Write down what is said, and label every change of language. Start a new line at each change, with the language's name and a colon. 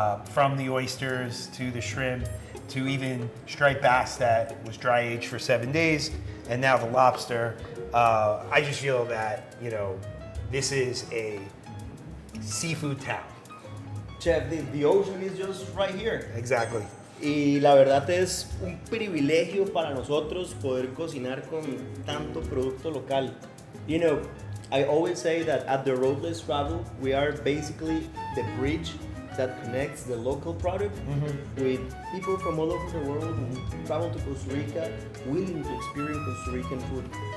English: From the oysters to the shrimp to even striped bass that was dry aged for 7 days, and now the lobster. I just feel that, you know, this is a seafood town. Chef, the ocean is just right here. Exactly.
Spanish: Y la verdad es un privilegio para nosotros poder cocinar con tanto producto local.
English: You know, I always say that at the Road Less Traveled, we are basically the bridge that connects the local product with people from all over the world who travel to Costa Rica willing to experience Costa Rican food.